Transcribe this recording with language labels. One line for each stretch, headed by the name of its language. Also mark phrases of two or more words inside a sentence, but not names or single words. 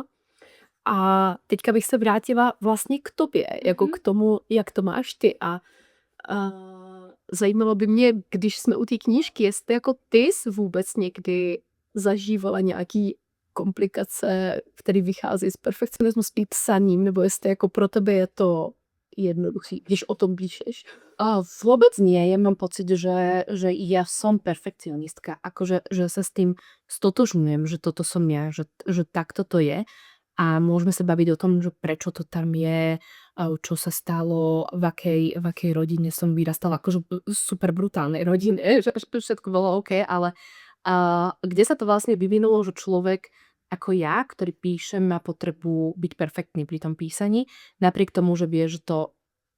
Czech: A teďka bych se vrátila vlastně k tobě, jako k tomu, jak to máš ty. A zajímalo by mě, když jsme u té knížky, jestli jako ty jsi vůbec někdy zažívala nějaký komplikace, který vychází z perfekcionismu s tím psaním, nebo jestli jako pro tebe je to jednoduchý, když o tom píšeš?
Slovak: Vôbec nie, ja mám pocit, že ja som perfekcionistka, akože že sa s tým stotožňujem, že toto som ja, že takto to je a môžeme sa baviť o tom, že prečo to tam je, čo sa stalo, v akej rodine som vyrastala, akože super brutálnej rodine, že všetko bolo OK, ale kde sa to vlastne vyvinulo, že človek ako ja, ktorý píšem, má potrebu byť perfektný pri tom písaní, napriek tomu, že vie, že to